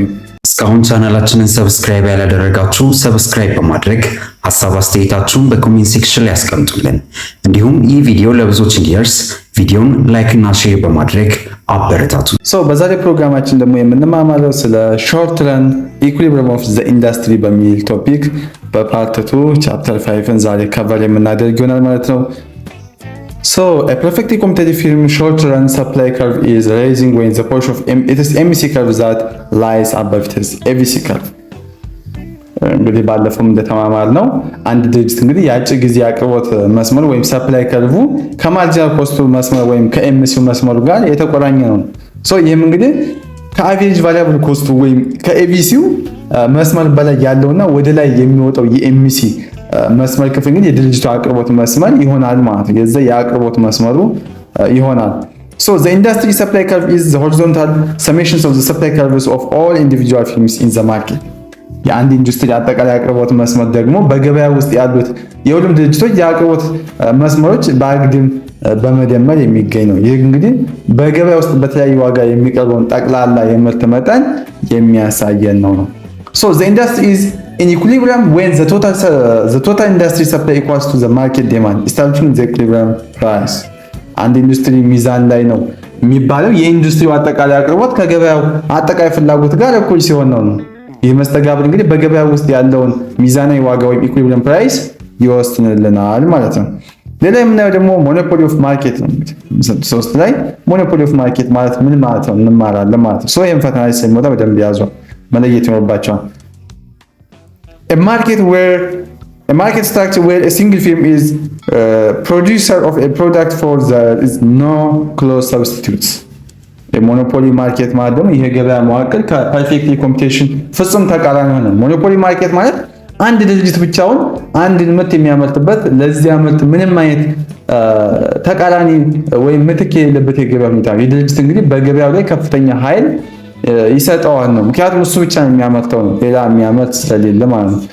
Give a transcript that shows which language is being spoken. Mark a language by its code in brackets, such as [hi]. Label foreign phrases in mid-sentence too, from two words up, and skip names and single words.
[am] እስካሁን ቻናላችንን ሰብስክራይብ ያላደረጋችሁ ሰብስክራይብ በማድረግ ሐሳብ አስተያየታችሁን [en] comment section [am] ላይ ያስቀምጡልን። እንዲሁም ይህ ቪዲዮ ለብዙዎች እንዲደርስ ቪዲዮን ላይክ እና ሼር በማድረግ አበረታቱ። በዛሬ ፕሮግራማችን ደግሞ የምንማማረው ስለ [en] short run equilibrium of the industry [am] በሚል ቶፒክ [en] part 2 chapter 5 [am] ዛሬ ከቨር የምናደርግ ይሆናል ማለት ነው። [en] A perfectly competitive firm short run supply curve is rising when the portion of it is MEC curve that lies above it is ABC curve. [am] እንግዲህ ባለፈው እንደተማማር ነው አንድ ድርጅት እንግዲህ የአጭር ጊዜ አቅርቦት መስመር ወይም [en] supply curve marginal cost [am] መስመር ወይም ከኤምሲው መስመሩ ጋር የተቆራኘ ነው። ይህም እንግዲህ [en] average variable cost [am] ወይም ከኤቢሲው መስመር በላይ ያለውና ወደ ላይ የሚወጣው የኤምሲ መስመር ክፍል እንግዲህ የድርጅቱ አቅርቦት መስመር ይሆናል ማለት ነው። የዛ የአቅርቦት መስመሩ ይሆናል። [en] The industry supply curve is the horizontal summations of the supply curves of all individual firms in the market. [am] የአንድ ኢንዱስትሪ አጠቃላይ አቅርቦት መስመር ደግሞ በገበያ ውስጥ ያሉት የሁሉም ድርጅቶች የአቅርቦት መስመሮች በአግድም በመደመር የሚገኝ ነው። ይህ እንግዲህ በገበያ ውስጥ በተለያዩ ዋጋ የሚቀርበውን ጠቅላላ የምርት መጠን የሚያሳየን ነው። [en] The industry is in equilibrium when the total industry supply equals to the market demand, establishing the equilibrium price. [am] አንድ ኢንዱስትሪ ሚዛን ላይ ነው የሚባለው የኢንዱስትሪው አጠቃላይ አቅርቦት ከገበያው አጠቃላይ ፍላጎት ጋር እኩል ሲሆን ነው። ይህ መስተጋብር እንግዲህ በገበያ ውስጥ ያለውን ሚዛናዊ ዋጋ ወይም [en] equilibrium price [am] ይወስንልናል ማለት ነው። ሌላ የምናየው ደግሞ [en] monopoly of market [am] ነው። ሶስት ላይ [en] monopoly of market [am] ማለት ምን ማለት ነው እንማራለን ማለት ነው። ይህም ፈተና ላይ ስለሚወጣ በደንብ ያዙ፣ መለየት ይኖርባቸዋል። [en] A market structure where a single firm is producer of a product for there is no close substitutes. monopoly market [am] ማለት ደግሞ ይሄ ገበያ መዋቅር [en] perfect competition [am] ፍጹም ተቃራኒ ሆነ። [en] monopoly market [am] ማለት አንድ ድርጅት ብቻውን አንድ ምርት የሚያመርትበት ለዚያ ምርት ምንም አይነት ተቃራኒ ወይም ምትክ የሌለበት የገበያ ሁኔታ። የድርጅት እንግዲህ በገበያው ላይ ከፍተኛ ኃይል ይሰጠዋል ነው። ምክንያቱም እሱ ብቻ ነው የሚያመርተው ነው፣ ሌላ የሚያመርት ስለሌለ ማለት ነው።